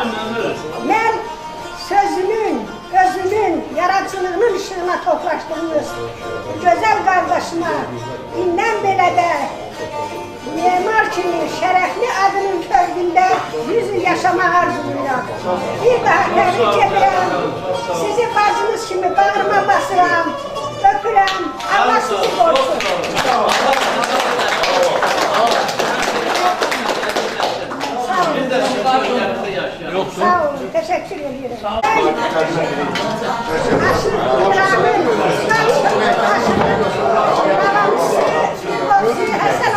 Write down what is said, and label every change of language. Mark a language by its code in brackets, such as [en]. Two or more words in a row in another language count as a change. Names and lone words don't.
[az] Mən sözünün, özünün, yaradıcılığının ışığına toplaşdırmış gözəl qardaşıma indən belə də memar kimi şərəfli adının kölgündə 100 il yaşamaq arzulayıram. Bir daha təbrik edirəm. Sizi bacınız kimi bağrıma basıram, öpürəm. Allah sizi korusun. Sağ olun, [tr] teşekkür ederim. [az] Aşırı